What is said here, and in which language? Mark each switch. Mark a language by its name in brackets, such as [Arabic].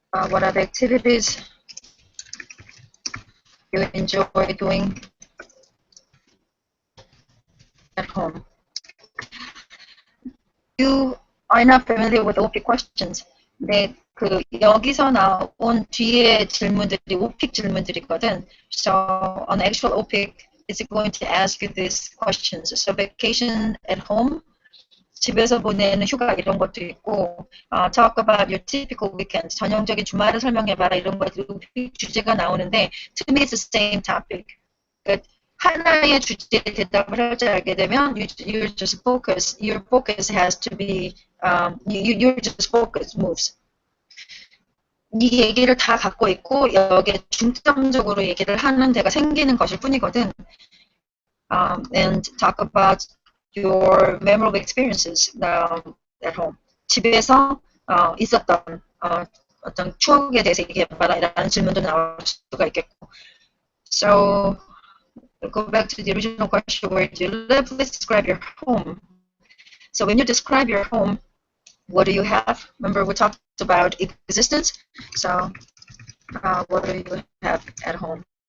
[English] What are the activities you enjoy doing at home? You are not familiar with OP questions. [Korean] 네, 여기서 나온 뒤에 질문들이 OPIC 질문들이거든. [English] So on actual OPIC, it's going to ask you these questions. So vacation at home, [Korean] 집에서 보내는 휴가 이런 것도 있고, [English] talk about your typical weekend, [Korean] 전형적인 주말을 설명해봐라 이런 것들 주제가 나오는데, [English] to me it's the same topic. [Korean] 그러니까 하나의 주제에 대답을 할 줄 알게 되면, [English] you just focus, your focus has to be, your just focus moves. [Korean] 이 얘기를 다 갖고 있고 여기에 중점적으로 얘기를 하는 데가 생기는 것일 뿐이거든. [English] And talk about your memorable experiences at home. [Korean] 집에서 있었던 어떤 추억에 대해서 얘기해봐라라는 질문도 나올 수가 있겠고. [English] So go back to the original question: where do you live? Let's describe your home. So when you describe your home, what do you have? Remember we talked about existence. So what do you have at home?